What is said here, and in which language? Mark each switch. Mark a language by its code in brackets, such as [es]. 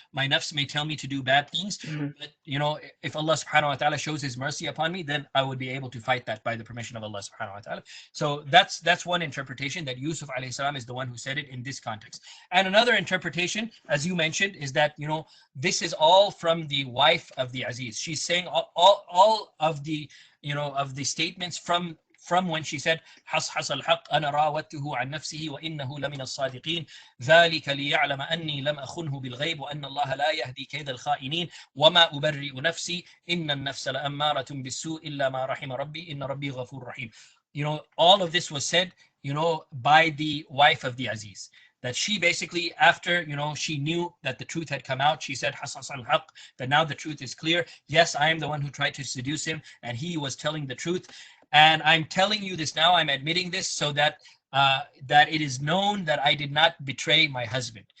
[en] My nafs may tell me to do bad things, but if Allah subhanahu wa ta'ala shows his mercy upon me, then I would be able to fight that by the permission of Allah subhanahu wa ta'ala. So that's one interpretation, that Yusuf alayhi salam is the one who said it in this context. And another interpretation, as you mentioned, is that this is all from the wife of the Aziz. She's saying all of the of the statements from when she said [ar] حصحص الحق أنا راودته عن نفسه وإنه لمن الصادقين ذلك ليعلم أني لم أخنه بالغيب وأن الله لا يهدي كيد الخائنين وما أبرئ نفسي إن النفس لأمارة بالسوء إلا ما رحم ربي إن ربي غفور رحيم. [en] All of this was said by the wife of the Aziz, that she basically, after she knew that the truth had come out, she said [ar] حصحص الحق, [en] that now the truth is clear. Yes, I am the one who tried to seduce him, and he was telling the truth. And I'm telling you this now, I'm admitting this so that that it is known that I did not betray my husband.